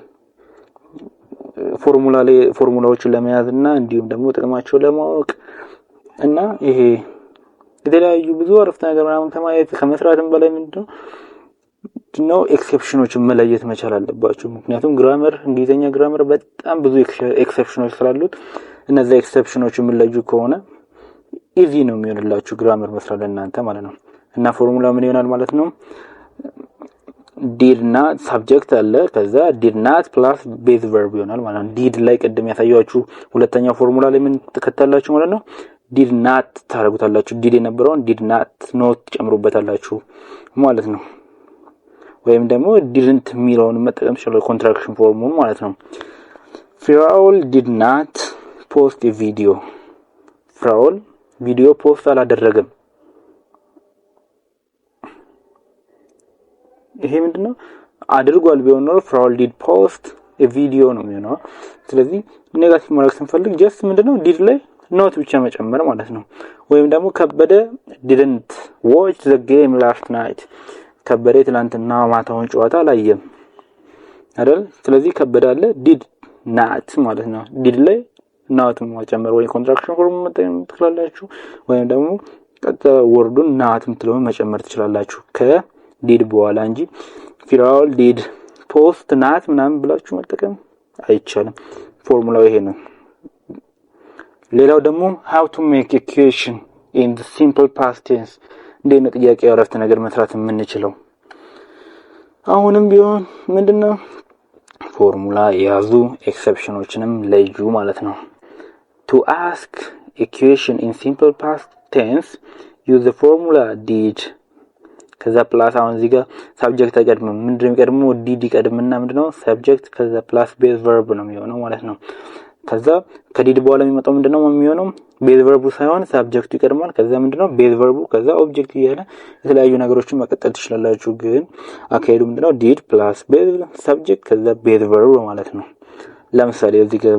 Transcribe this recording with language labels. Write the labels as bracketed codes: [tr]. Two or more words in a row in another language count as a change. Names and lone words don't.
[am] ፎርሙላዎችን ለመያዝና እንዲሁም ደግሞ ጥቅማቸውን ለማወቅ እና ይሄ የተለያዩ ብዙ አረፍተ ነገር ምናምን ከማየት ከመስራትም በላይ ምንድነው ኤክሰፕሽኖችን መለየት መቻል አለባችሁ። ምክንያቱም ግራመር እንግሊዘኛ ግራመር በጣም ብዙ ኤክሰፕሽኖች ስላሉት እነዛ ኤክሰፕሽኖችን መለዩ ከሆነ ኢዚ ነው የሚሆንላችሁ ግራመር መስራት ለእናንተ ማለት ነው። እና ፎርሙላ ምን ይሆናል ማለት ነው? [en] did not subject [am] አለ ከዛ [en] did not plus base verb [am] ይሆናል ማለት ነው። did ላይ ቀደም ያሳያችሁ ሁለተኛው ፎርሙላ ላይ ምን ተከታላችሁ ማለት ነው? [en] did not [am] ታረጉታላችሁ። did የነበረውን [en] did not [am] ጨምሩበታላችሁ ማለት ነው። ወይም ደግሞ didn't የሚለውን መጠቀም ይችላል [en] contraction form [am] ማለት ነው። ፍራውል [en] did not post a video [am] ፍራውል [en] video post [am] አላደረገም። ይሄ ምንድነው? አድርጓል ቢሆን ነው ፍራውል [en] did post video [am] ነው የሚሆነው። ስለዚህ ኔጋቲቭ ማድረግ ስንፈልግ ጀስት ምንድነው ዲድ ላይ ኖት ብቻ መጨመር ማለት ነው። ወይም ደግሞ ከበደ [en] didn't watch the game last night [am] ከበደ ትናንትና ማታውን ጨዋታ አላየም አይደል? ስለዚህ ከበደ አለ [en] did not [am] ማለት ነው። did ላይ not መጨመር ወይ [en] contraction form [am] መጠቀም ትችላላችሁ ወይም ደግሞ ቀጥታ ወርዱን not ምትለውን መጨመር ትችላላችሁ ከdid በኋላ እንጂ ፊራውል [en] did post not [am] ምናምን ብላችሁ መጠቀም አይቻልም። ፎርሙላው ይሄ ነው። ሌላው ደግሞ [en] how to make equation in the simple past tense [am] እንደነ ጥያቄ አረፍተ ነገር መስራት የምንችለው አሁንም ቢሆን ምንድነው ፎርሙላ ያዙ ኤክሰፕሽኖችንም ለዩ ማለት ነው። [en] to ask equation in simple past tense use the formula did [am] ከዛ ፕላስ አሁን እዚህ ጋር ሳብጀክት አይቀድም ምንድነው የሚቀድመው ዲድ ይቀድምና ምንድነው ሳብጀክት ከዛ [en] plus base verb [am] ነው የሚሆነው ማለት ነው። ከዛ ከዲድ በኋላ የሚመጣው ምንድነው የሚሆነው [en] base verb [am] ሳይሆን ሳብጀክቱ ይቀድማል ከዛ ምንድነው [en] base verb [am] ከዛ ኦብጀክት እያለ የተለያዩ ነገሮችን መቀጠል ትችላላችሁ። ግን አካሄዱ ምንድነው [en] did plus base subject [am] ከዛ [en] base verb [am] ማለት ነው። ለምሳሌ እዚህ ጋር